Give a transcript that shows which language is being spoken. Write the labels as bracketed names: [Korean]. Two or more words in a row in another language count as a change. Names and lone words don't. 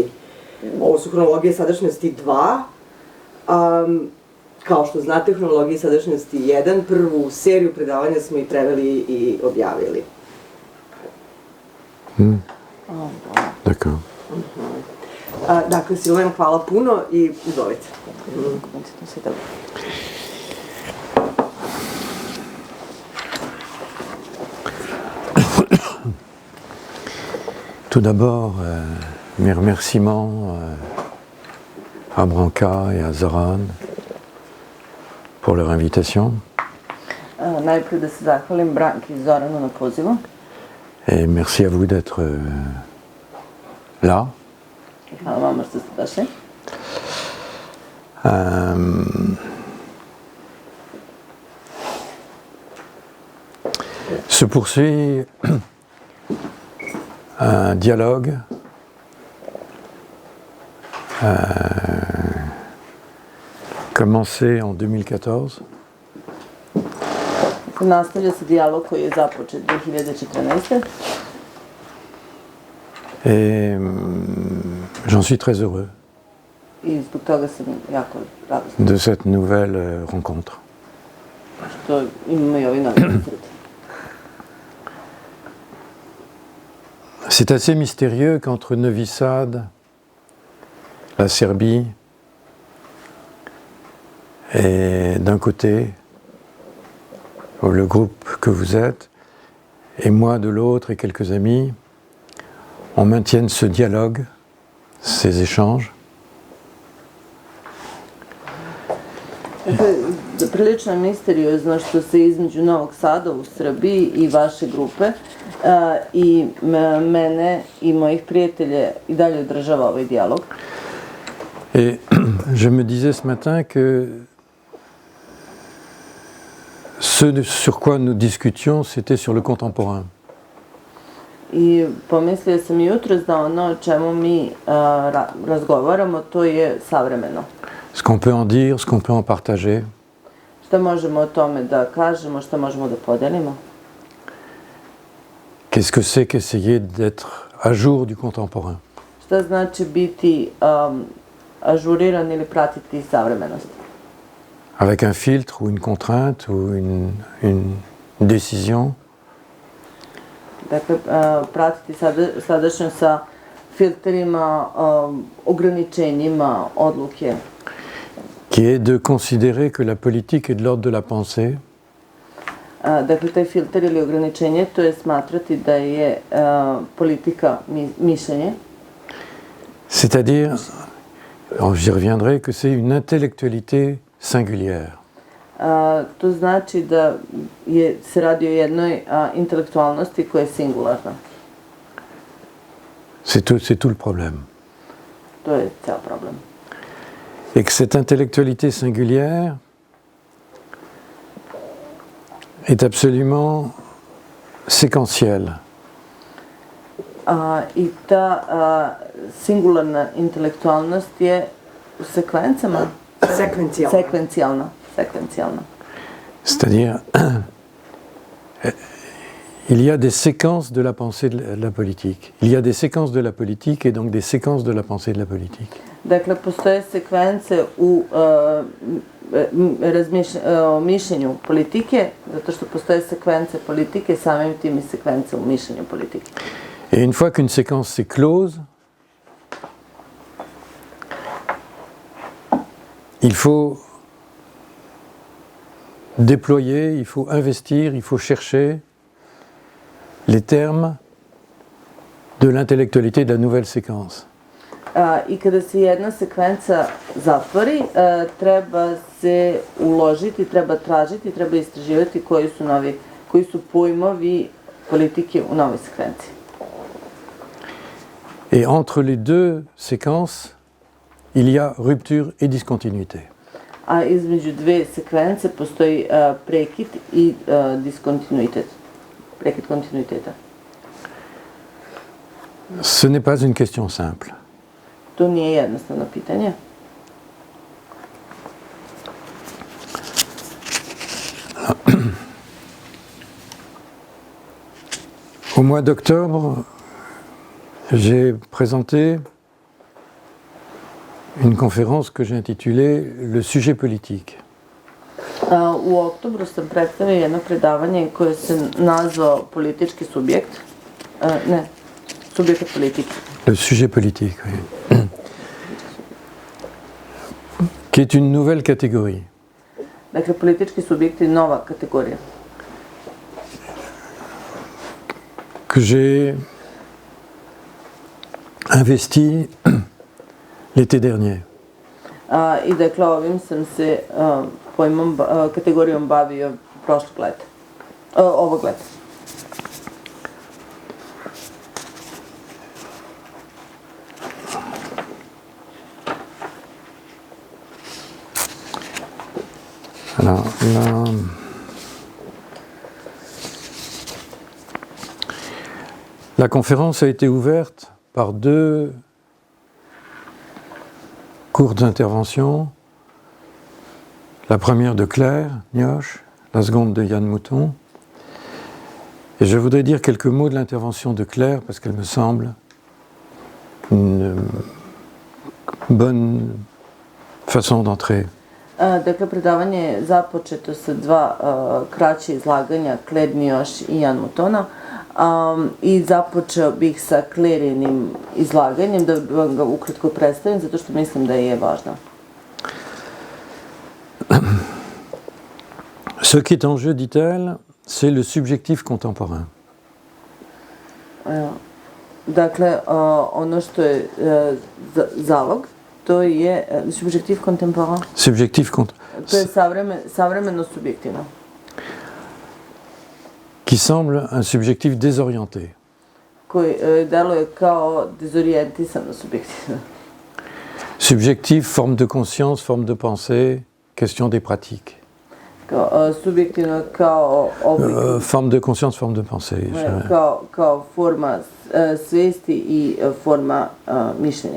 [Serbian] Ovo su hronologije sadašnjosti 2. Kao što znate, hronologije sadašnjosti 1, prvu seriju predavanja smo i preveli i objavili. [French] D'accord. [Serbian] Dakle, Silven, hvala puno i izvolite. [French] Tout d'abord, mes remerciements à Branka et à Zoran pour leur invitation. [Serbian] Najprije da se zahvalim Branki i Zoranu na pozivu. [French] Et merci à vous d'être là. [Serbian] Hvala vama što ste došli. [French] Se poursuit un dialogue commencé en 2014. [Serbian] Nastavlja se dijalog koji je započet 2014. [French] Et j'en suis très heureux [Serbian] I zbog toga sam jako radosna. [French] de cette nouvelle rencontre. [Serbian] Što imamo i ovaj novi susret. [French] C'est assez mystérieux qu'entre Novi Sad, la Serbie, et d'un côté, le groupe que vous êtes, et moi de l'autre et quelques amis, on maintienne ce dialogue, ces échanges. [Serbian] Prilično je misteriozno što se između Novog Sada u Srbiji i vaše grupe i mene i mojih prijatelja i dalje održava ovaj dijalog. [French] Et je me disais ce matin que ce sur quoi nous discutions, c'était sur le contemporain. [Serbian] I pomislio sam jutros da ono o čemu mi razgovaramo, to je savremeno. [French] Ce qu'on peut en dire, ce qu'on peut en partager. [Serbian] Šta možemo o tome da kažemo, šta možemo da podelimo? [French] Qu'est-ce que c'est qu'essayer d'être à jour du contemporain? [Serbian] Šta znači biti ažuriran ili pratiti savremenost? [French] Avec un filtre ou une contrainte ou une décision. [Serbian] Dakle, pratiti sadašnjost sa filterima, ograničenjima, odluke. [French] Qui est de considérer que la politique est de l'ordre de la pensée. [Serbian] Dakle, taj filter ili ograničenje, to je smatrati da je politika mišljenje. [French] C'est-à-dire, j'y reviendrai, que c'est une intellectualité singulière. [Serbian] To znači da se radi o jednoj intelektualnosti koja je singularna. [French] C'est tout le problème. [Serbian] To je ceo problem. [French] Et que cette intellectualité singulière est absolument séquentielle. [Serbian] I ta singularna intelektualnost je u sekvencama? Sekvencijalna. [French] C'est-à-dire, il y a des séquences de la pensée de la politique. Il y a des séquences de la politique et donc des séquences de la pensée de la politique. [Serbian] Dakle, postoje sekvence u mišljenju politike, zato što postoje sekvence politike, samim tim i sekvence u mišljenju politike. [French] Et une fois qu'une séquence s'est close, il faut déployer, il faut investir, il faut chercher les termes de l'intellectualité de la nouvelle séquence. [Serbian] I kada se jedna sekvenca zatvori, treba se uložiti, treba tražiti, treba istraživati koji su pojmovi politike u novoj sekvenciji. [French] Et entre les deux séquences, il y a rupture et discontinuité. [Serbian] a između dve sekvence postoji prekid i diskontinuitet. Prekid kontinuiteta. [French] Ce n'est pas une question simple. [Serbian] To nije jednostavno pitanje. [French] Au mois d'octobre, j'ai présenté une conférence que j'ai intitulée Le sujet politique. [Serbian] U oktobru sam predstavio jedno predavanje koje se nazvao politički subjekt. Subjekat politike. [French] Le sujet politique, oui. Qui est une nouvelle catégorie. [Serbian] Dakle, politički subjekt je nova kategorija. [French] Que j'ai investi l'été dernier. [Serbian] I dakle, ovim sam se kategorijom bavio prošlog leta. Ovog leta. [French] Alors, la conférence a été ouverte par deux courtes interventions. La première de Claire Nioche, la seconde de Yann Mouton. Et je voudrais dire quelques mots de l'intervention de Claire parce qu'elle me semble une bonne façon d'entrer. [Serbian] Dakle, predavanje je započeto sa dva kraće izlaganja, Claire Nioche i Jan Moutona. I započeo bih sa Clairinim izlaganjem, da vam ga ukratko predstavim, zato što mislim da je važno. [French] Ce qui est en jeu, dit-elle, c'est le subjectif contemporain. [Serbian] Dakle, ono što je zalog, to je [French] subjektiv contemporain. Subjectif contemporain. [Serbian] To je savremeno subjektivno. [French] Qui semble un subjectif désorienté. [Serbian] Koji deluje kao dezorijentisano subjektivno. [French] Subjectif, forme de conscience, forme de pensée, question des pratiques. [Serbian] Kao subjektivno kao oblik. [French] Forme de conscience, forme de pensée. [Serbian] Kao forma svijesti i forma mišljenja.